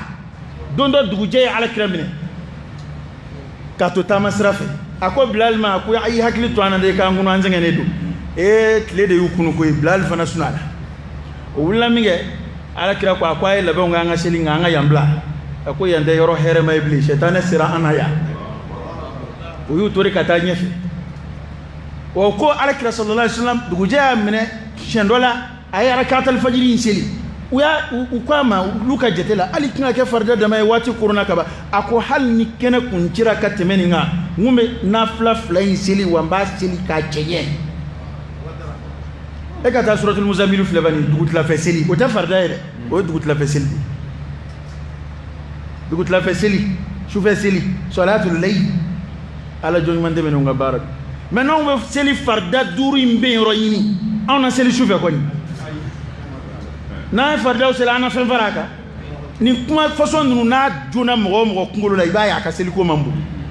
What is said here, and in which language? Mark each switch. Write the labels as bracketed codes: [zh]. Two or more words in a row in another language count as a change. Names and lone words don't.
[bm] don dɔ dugujɛ ye ala kira minɛ k'a to taama sira fɛ a ko bilal ma a ko a y'i hakili to an na de k'an kɔnɔ an sɛgɛnnen don tile de y'u kunu koyi bilal fana suna la o wulila min kɛ ala kira ko a ko a ye labɛnw k'an ka seli nka an ka yan bila a ko yan tɛ yɔrɔ hɛrɛma ye bilen sɛtanɛ sera an na yan o y'u to de ka taa ɲɛfɛ o ko ala kira [ar] صلى الله عليه وسلم [bm] dugujɛ y'a minɛ siɲɛ dɔ la a ye [ar] ركعة الفجر [bm] in seli u ko a ma olu ka jate la hali tɛna kɛ farida dama ye waati korona ka ban a ko hali ni kɛnɛ kun cira ka tɛmɛ nin kan n kun bɛ nafila fila in seli wa n b'a seli k'a cɛɲɛ e ka taa suratul muzammilu filɛ bani dugutilafɛ seli o tɛ farida ye dɛ o ye dugutilafɛ seli de dugutilafɛ seli sufɛ seli [ar] صلاة الليل [bm] ala jɔnɲuman tɛmɛ ninnu ka baara mɛ n'anw bɛ seli farida 5 in bɛ yɔrɔ ɲini anw na seli sufɛ kɔni n'a ye faridaw seli an na fɛn fara a kan nin kuma façon ninnu n'a jona mɔgɔ o mɔgɔ kunkolo la i b'a ye a ka seliko man bon